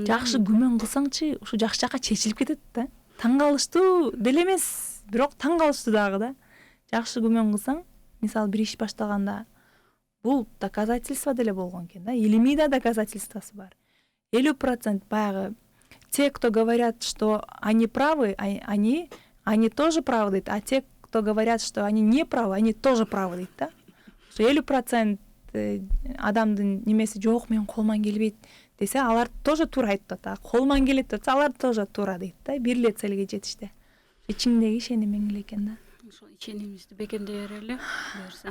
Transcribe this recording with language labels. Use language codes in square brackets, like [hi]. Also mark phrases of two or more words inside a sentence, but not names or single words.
[ky] Жакшы күмөн кылсаңчы, ушу жакшы жака чечилип кетет да. Таң калыштуу деле эмес, бирок таң калыштуу дагы да. Жакшы күмөн кылсаң, мисалы бир иш баштаганда, бул доказательство деле болгон экен да. Илимий да доказательствосы бар. [ru] 50% баягы те, кто говорят, что они правы, они тоже правы дейт, а те, кто говорят, что они не правы, они тоже правы [ky] дейт да. 50% адамдын немеси жок, мен колуман келбейт десе, алар тоже туура айтып атат. Колуман келет десе, алар тоже туура дейт да. Бир эле целге жетиште. Ичиңдеги ишенимиң эле экен да. Ошол иченимибизди бекемдей берели, буюрса.